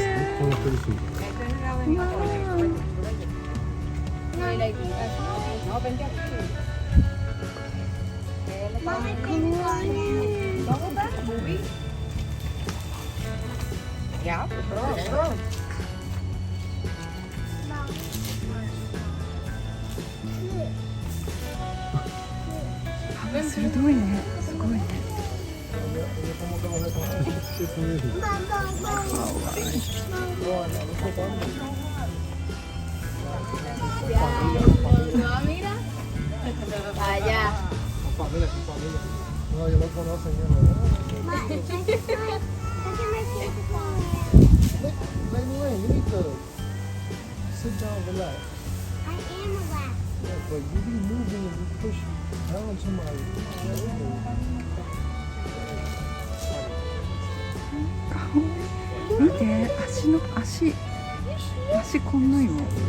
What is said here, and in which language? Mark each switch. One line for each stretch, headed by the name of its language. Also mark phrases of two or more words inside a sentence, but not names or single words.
Japanese: うわ。かわいい。鋭いね。すごいね。
Spanish: No, yo lo conocen, yo no.
English: Anyway, you need to sit down, relax. I am relaxed. Yeah, but you be moving and you push down somebody.
Japanese: 見て、足こんなよ。